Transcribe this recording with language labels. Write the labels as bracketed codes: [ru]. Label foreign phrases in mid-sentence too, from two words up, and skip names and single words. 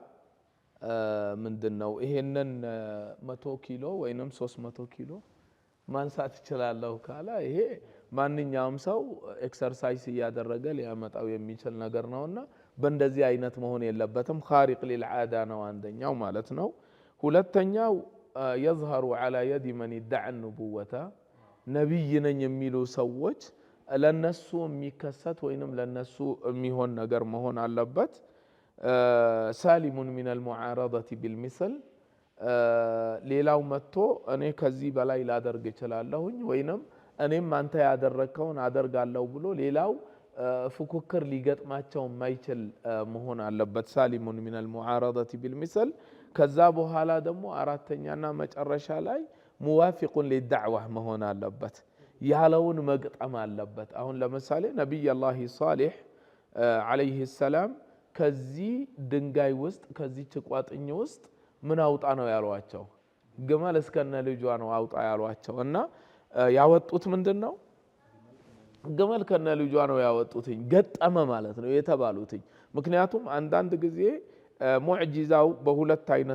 [am] ምንድነው ይሄንን 100 ኪሎ ወይንም 300 ኪሎ ማንሳት ይችላልው ካለ ይሄ ማንኛውም ሰው ኤክሰርሳይዝ ያደረገ ሊያመጣው የሚችል ነገር ነውና በእንደዚህ አይነት መሆን የለበትም። [ar] خارق للعادة [am] ነው አንደኛው ማለት ነው። ሁለተኛው [ar] يظهر على يد من يدعي النبوة [am] ነብይ ነኝ የሚሉ ሰዎች ለነሱ የሚከሰት ወይንም ለነሱ የሚሆን ነገር መሆን አለበት። [ar] سالم من المعارضة بالمثل [am] ሌላው መጥቶ እኔ ከዚህ በላይ ላደርግ እችላለሁኝ ወይንም እኔም አንተ ያደረከውን አደርጋለሁ ብሎ ሌላው ፉክክር ሊገጥማቸው የማይችል መሆን አለበት። [ar] سالم من المعارضة بالمثل [am] ከዛ በኋላ ደግሞ አራተኛና መጨረሻ ላይ [ar] موافق للدعوة [am] መሆን አለበት። ያለውን መግጠም አለበት። አሁን ለምሳሌ ነብይ አላህ ሷሊህ [ar] عليه السلام [am] ከዚህ ድንጋይ ውስጥ ከዚህ ቋጥኝ ውስጥ ምን አውጣ ነው ያሏቸው ግመል እስከነ ልጇ ነው አውጣ ያሏቸው እና ያወጡት ምንድነው ግመል ከነ ልጇ ነው ያወጡትኝ ገጠመ ማለት ነው የተባሉትኝ ምክንያቱም አንዳንድ ጊዜ ሙዕጂዛው በሁለት አይነት